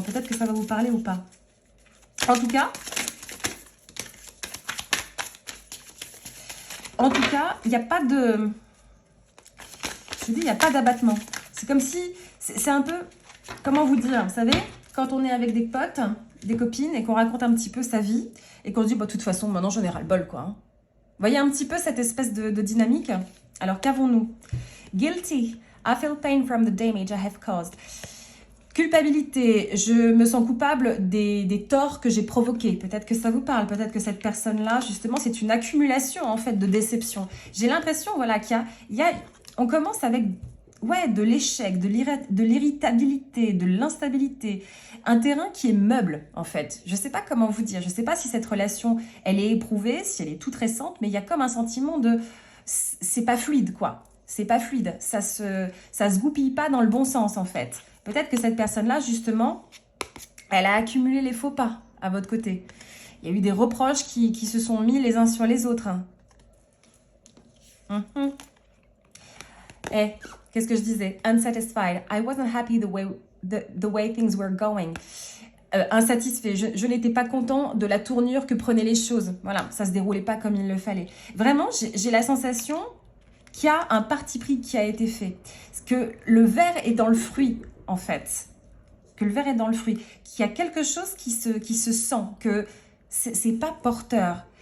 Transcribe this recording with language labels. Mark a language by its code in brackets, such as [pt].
[fr] Peut-être que ça va vous parler ou pas. En tout cas, il n'y a pas de... Je dis, il n'y a pas d'abattement. C'est comme si... C'est un peu... Comment vous dire? Vous savez, quand on est avec des potes, des copines, et qu'on raconte un petit peu sa vie, et qu'on se dit, bah, de toute façon, maintenant, j'en ai ras-le-bol, quoi. Hein. Vous voyez un petit peu cette espèce de dynamique? Alors, qu'avons-nous? Guilty. [en] I feel pain from the damage I have caused. [fr] Culpabilité, je me sens coupable des torts que j'ai provoqués. Peut-être que ça vous parle, peut-être que cette personne-là, justement, c'est une accumulation, en fait, de déceptions. J'ai l'impression, voilà, on commence avec, ouais, de l'échec, de l'irritabilité, de l'instabilité. Un terrain qui est meuble, en fait. Je ne sais pas comment vous dire. Je ne sais pas si cette relation, elle est éprouvée, si elle est toute récente, mais il y a comme un sentiment de... C'est pas fluide, quoi. C'est pas fluide, ça se goupille pas dans le bon sens en fait. Peut-être que cette personne-là, justement, elle a accumulé les faux pas à votre côté. Il y a eu des reproches qui se sont mis les uns sur les autres. Eh, qu'est-ce que je disais? [en] Unsatisfied. I wasn't happy the way things were going. [fr] Insatisfait. Je n'étais pas content de la tournure que prenaient les choses. Voilà, ça se déroulait pas comme il le fallait. Vraiment, j'ai la sensation qu'il y a un parti pris qui a été fait. Que le verre est dans le fruit, en fait. Que le verre est dans le fruit. Qu'il y a quelque chose qui se sent. Que c'est pas porteur.